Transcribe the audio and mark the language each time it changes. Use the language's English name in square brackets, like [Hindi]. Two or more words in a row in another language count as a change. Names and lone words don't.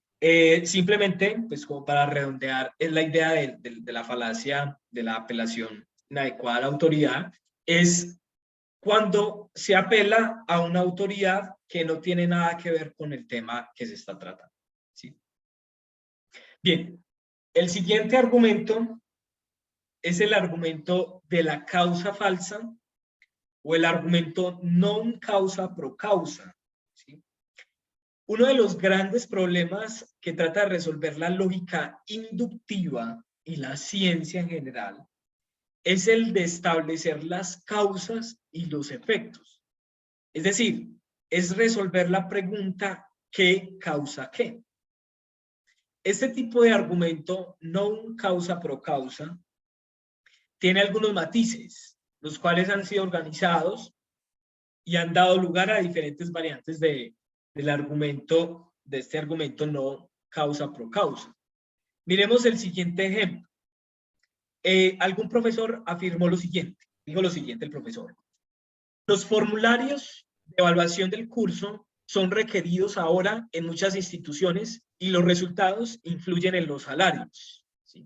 [Spanish] Simplemente, pues como para redondear, es la idea de la falacia, de la apelación inadecuada a la autoridad, es cuando se apela a una autoridad que no tiene nada que ver con el tema que se está tratando, ¿sí? Bien, el siguiente argumento es el argumento de la causa falsa o el argumento [Latin] non causa pro causa, [Spanish] ¿sí? Uno de los grandes problemas que trata de resolver la lógica inductiva y la ciencia en general es el de establecer las causas y los efectos. Es decir, es resolver la pregunta ¿qué causa qué? Este tipo de argumento, [Latin] non causa pro causa, [Spanish] tiene algunos matices, los cuales han sido organizados y han dado lugar a diferentes variantes del argumento, de este argumento [Latin] no causa pro causa. [Spanish] Miremos el siguiente ejemplo. Algún profesor afirmó lo siguiente, dijo lo siguiente el profesor: los formularios de evaluación del curso son requeridos ahora en muchas instituciones y los resultados influyen en los salarios, ¿sí?